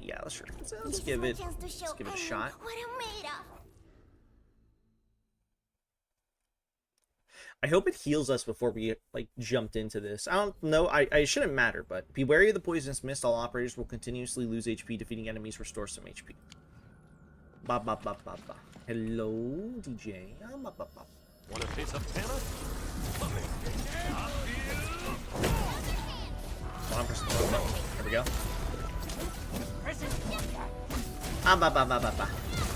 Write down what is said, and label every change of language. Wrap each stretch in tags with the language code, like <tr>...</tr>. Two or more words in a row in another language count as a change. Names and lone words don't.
<en>Yeah, let's give it a shot. What I'm made of. I hope it heals us before we, like, jumped into this. I don't know. I shouldn't matter, but be wary of the poisonous mist. All operators will continuously lose HP. Defeating enemies restores some HP. Ba ba ba ba ba. Hello, DJ. Ba ba ba. Want a piece of Panna? 1%. There we go. Ah ba ba ba ba ba. Yay!</en>